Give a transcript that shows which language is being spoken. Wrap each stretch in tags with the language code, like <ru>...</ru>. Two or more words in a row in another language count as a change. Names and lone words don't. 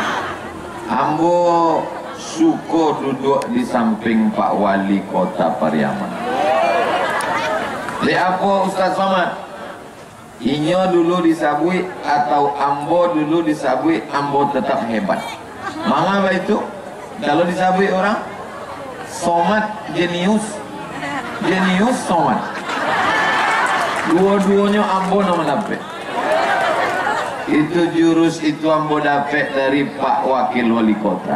<min>Ambo syukur duduk di samping Pak Wali Kota Pariaman.</min> <id>Li apa Ustaz Somad?</id> <min>Inyo dulu disabui atau Ambo dulu disabui, Ambo tetap hebat.</min> <id>Mengapa itu?</id> <min>Kalau disabui orang Somad jenius, jenius Somad. Dua-duanya Ambo nama dapat.</min> <id>Itu jurus itu Ambo dapat dari Pak Wakil Wali Kota.</id>